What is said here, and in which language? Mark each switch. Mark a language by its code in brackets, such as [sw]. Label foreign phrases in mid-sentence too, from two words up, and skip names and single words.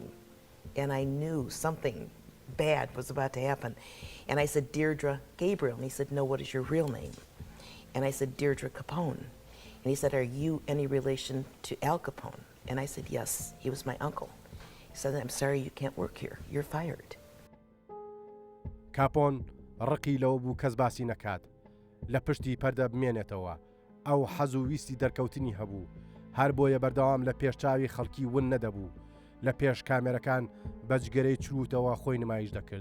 [en] And I knew something bad was about to happen. And I said, "Deirdre Gabriel." And he said, "No, what is your real name?" And I said, "Deirdre Capone." And he said, "Are you any relation to Al Capone?" And I said, "Yes, he was my uncle." He said, "I'm sorry, you can't work here. You're fired." [ckb] کاپۆن ڕقی لەوە بوو کەس باسی نەکات، لە پشتی پەردە بمێنێتەوە. ئەو حەز و ویستی دەرکەوتنی هەبوو، هەر بۆیە بەردەوام لە پێشچاوی خەڵکی ون نەدەبوو، لە پێش کامێرەکان بەجگەرەی چروتەوە خۆی نمایش دەکرد.